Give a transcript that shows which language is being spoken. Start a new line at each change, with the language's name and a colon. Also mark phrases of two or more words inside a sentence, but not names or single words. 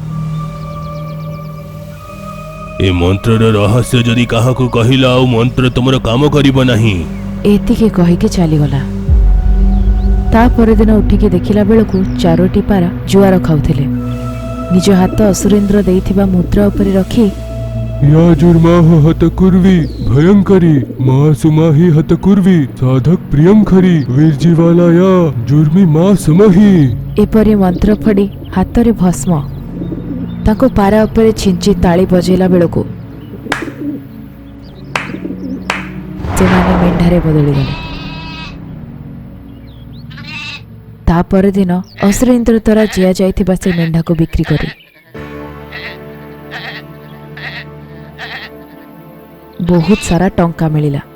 Odia: ଏ ମନ୍ତ୍ରର ରହସ୍ୟ ଯଦି କାହାକୁ କହିଲ, ଆଉ ମନ୍ତ୍ର ତମର କାମ କରିବ ନାହିଁ। ଏତିକି କହିକି ଚାଲିଗଲା। ତା ପରଦିନ ଉଠିକି ଦେଖିଲା ବେଳକୁ 4ଟି ପାରା ଜୁଆର ଖାଉଥିଲେ। ନିଜ ହାତ ଅସୁରେନ୍ଦ୍ର ଦେଇଥିବା ମୁଦ୍ରା ଉପରେ ରଖି
Sanskrit: या जुर्माह हत कुर्वी भयंकरी माँ सुमाही हत कुर्वी साधक प्रियंकरी वीरजीवालाया जुर्मी माँ समही।
Odia: ଏପରି ମନ୍ତ୍ର ପଢ଼ି ହାତରେ ଭସ୍ମ ତାଙ୍କୁ ପାରା ଉପରେ ଛିଞ୍ଚି ତାଳି ବଜେଇଲା ବେଳକୁ ସେମାନେ ମେଣ୍ଢାରେ ବଦଳିଗଲେ। ତା ପରଦିନ ଅସୁରେନ୍ଦ୍ର ଦ୍ୱାରା ଦିଆଯାଇଥିବା ସେ ମେଣ୍ଢାକୁ ବିକ୍ରି କରି ବହୁତ ସାରା ଟଙ୍କା ମିଳିଲା।